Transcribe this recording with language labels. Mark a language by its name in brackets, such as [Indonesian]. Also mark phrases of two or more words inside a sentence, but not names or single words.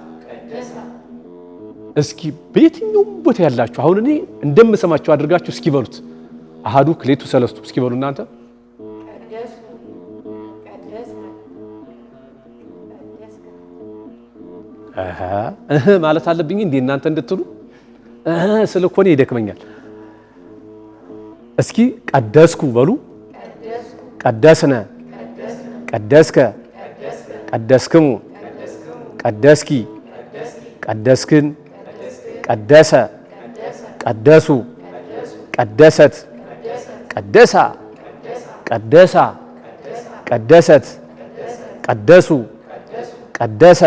[Amharic] እስኪ በየትኛውም ቦታ ያላችሁ አሁን እኔ እንደምሰማችሁ አድርጋችሁ እስኪ በሉት። [Geez] አሃዱ ክሌቱ ሰለስቱ [Amharic] እስኪ በሉ እናንተ። ማለት አለብኝ እንዴ እናንተ እንድትሉ ስለ እኮ እኔ ይደክመኛል። እስኪ ቀደስኩ በሉ። [Geez] ቀደስነ፣ ቀደስከ፣ ቀደስክሙ፣ ቀደስኪ፣ ቀደስክን፣ ቀደሰ፣ ቀደሱ፣ ቀደሰት፣ ቀደሳ፣ ቀደሳ፣ ቀደሰት፣ ቀደሱ፣ ቀደሰ፣